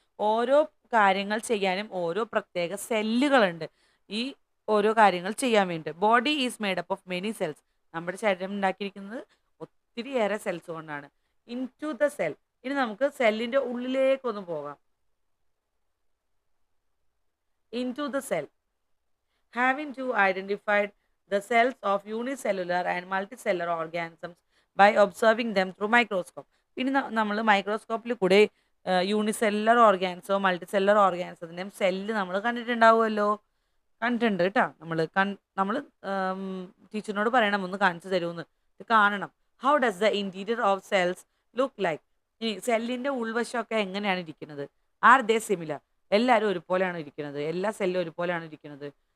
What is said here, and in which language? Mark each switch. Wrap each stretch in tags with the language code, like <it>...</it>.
<ml>ഓരോ കാര്യങ്ങൾ ചെയ്യാനും ഓരോ പ്രത്യേക സെല്ലുകളുണ്ട് ഈ ഓരോ കാര്യങ്ങൾ ചെയ്യാൻ വേണ്ടി.</ml> <en>Body is made up of many cells.</en> <ml>നമ്മുടെ ശരീരം ഉണ്ടാക്കിയിരിക്കുന്നത് ഒത്തിരിയേറെ സെൽസ് കൊണ്ടാണ്.</ml> <en>Into the cell.</en> <ml>ഇനി നമുക്ക് സെല്ലിൻ്റെ ഉള്ളിലേക്കൊന്ന് പോകാം.</ml> <en>Into the cell. Having to identified the cells of unicellular and multicellular organisms by observing them through microscope.</en> <ml>ഇനി നമ്മൾ മൈക്രോസ്കോപ്പിൽ കൂടെ യൂണിസെല്ലുലർ ഓർഗാനിസോ മൾട്ടിസെല്ലുലർ ഓർഗാനിസത്തിൻ്റെയും സെല്ല് നമ്മൾ കണ്ടിട്ടുണ്ടാവുമല്ലോ. കണ്ടിട്ടുണ്ട് കേട്ടോ. നമ്മൾ ടീച്ചറിനോട് പറയണം ഒന്ന് കാണിച്ചു തരുമെന്ന്. ഇത് കാണണം.</ml> <en>How does the interior of cells look like.</en> <ml>ഇനി സെല്ലിൻ്റെ ഉൾവശമൊക്കെ എങ്ങനെയാണ് ഇരിക്കുന്നത്?</ml> <en>Are they similar?</en> <ml>എല്ലാവരും ഒരുപോലെയാണ് ഇരിക്കുന്നത്. എല്ലാ സെല്ലും ഒരുപോലെയാണ് ഇരിക്കുന്നത്.</ml>